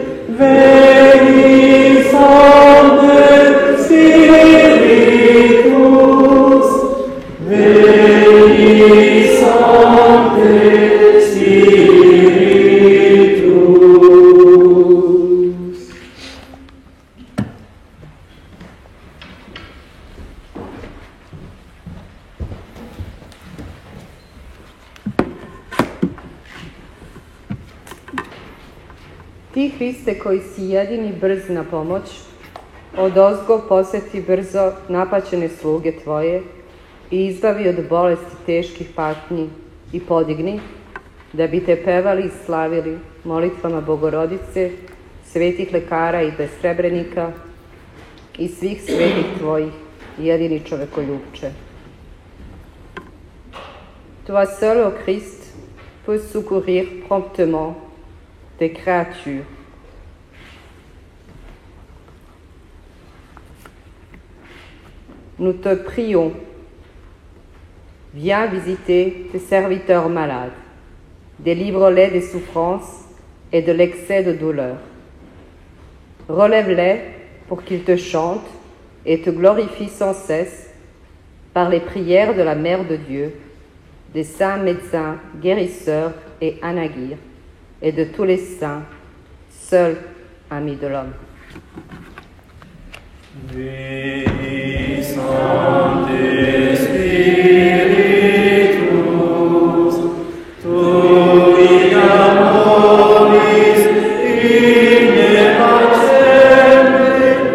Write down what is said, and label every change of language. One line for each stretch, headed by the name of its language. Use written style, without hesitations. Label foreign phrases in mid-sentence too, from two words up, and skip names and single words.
Latin: veni Sancte Spiritus, veni Sancte Spiritus.
Serbian: Ti, Hriste, koji si jedini brz na pomoć, odozgo poseti brzo napaćene sluge Tvoje i izbavi od bolesti teških patnji i podigni, da bi Te pevali i slavili molitvama Bogorodice, svetih lekara i besrebrenika i svih svetih Tvojih, jedini čovekoljubče.
French: Toi seul, ô Christ, peux secourir promptement tes créatures. Nous te prions, viens visiter tes serviteurs malades, délivre-les des souffrances et de l'excès de douleur. Relève-les pour qu'ils te chantent et te glorifient sans cesse par les prières de la Mère de Dieu, des saints médecins, guérisseurs et anagyres, et de tous les saints, seuls amis de l'homme.
Latin: Veni Sancte Spiritus, tui amoris in accende,